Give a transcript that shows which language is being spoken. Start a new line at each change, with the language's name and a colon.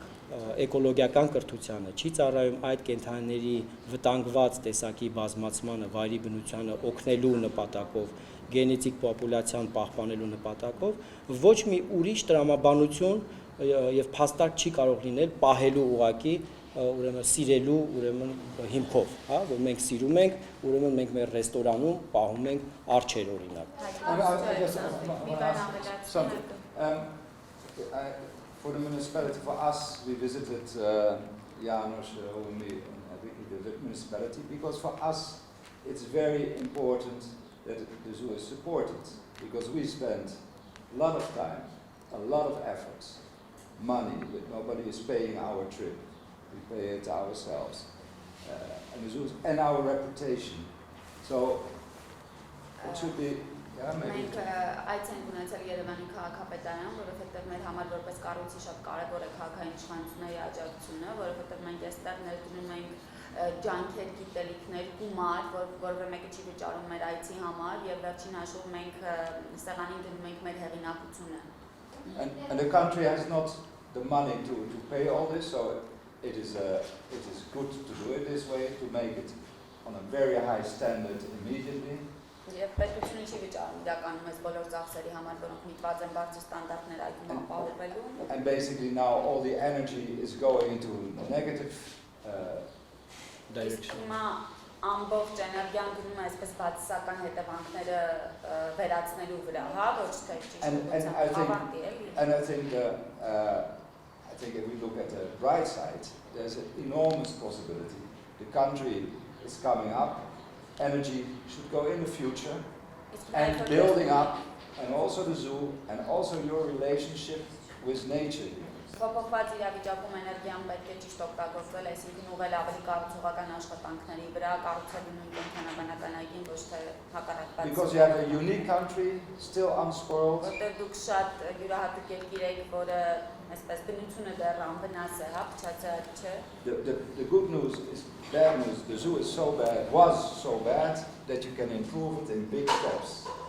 Armenian: էկոլոգիական կրթությանը, չի ծառայում այդ կենդանիների վտանգված տեսակի բազմացմանը, վայրի բնությանը օգնելու նպատակով, գենետիկ պոպուլյացիան պահպանելու նպատակով, ոչ մի ուրիշ տրամաբանություն եւ փաստարկ չի կարող լինել պահելու ուղակի ուրեմն սիրելու ուրեմն հիմքով, հա, որ մենք սիրում ենք, ուրեմն մենք մեր ռեստորանում պահում ենք արջեր օրինակ։
English: For the municipality, for us, we visited Janos, Romi, and Vicky, the municipality, because for us it's very important that the zoo is supported, because we spend a lot of time, a lot of efforts, money, but nobody is paying our trip. We pay it ourselves, and the zoo and our reputation. So it should be.
Armenian: Մենք այդ ենք ունեցել Երևանի քաղաքապետարան, որովհետև մեր համար որպես կառույցի շատ կարևոր է քաղաքային իշխանությունների աջակցությունը, որովհետև մենք այստեղ ներդնում ենք ջանքեր, գիտելիքներ, գումար, որը մեկը չի վճարում մեր այցի համար, եւ վերջին հաշվով մենք սեղանին դնում ենք մեր հեղինակությունը։
English: And the country has not the money to pay all this, so it is good to do it this way, to make it on a very high standard immediately.
Armenian: Եվ պետությունը չի վճարում իրականում այս բոլոր ծախսերի համար, որոնք միտված են բարձր ստանդարտներ այգում ապահովելու։
English: And basically now all the energy is going into negative direction.
Armenian: Հիմա ամբողջ էներգիան գնում է այսպես բացասական հետևանքները վերացնելու վրա, հա, ոչ թե ճիշտ ավանդի էլի։
English: And I think if we look at the right side, there's an enormous possibility. The country is coming up, energy should go in the future, and building up, and also the zoo, and also your relationship with nature here.
Armenian: Փոփոխված իրավիճակում էներգիան պետք է ճիշտ օգտագործել, այսինքն ուղղել ավելի կառուցողական աշխատանքների վրա, կառուցելու նույն կենդանաբանական այգին, ոչ թե հակառակ։
English: Because you have a unique country, still unspoiled.
Armenian: Որտեղ դուք շատ յուրահատուկ երկիր եք, որը այսպես բնությունը դեռ անվնաս է, հա, փչացած չէ։
English: The good news is bad news. The zoo is so bad, was so bad that you can improve it in big steps.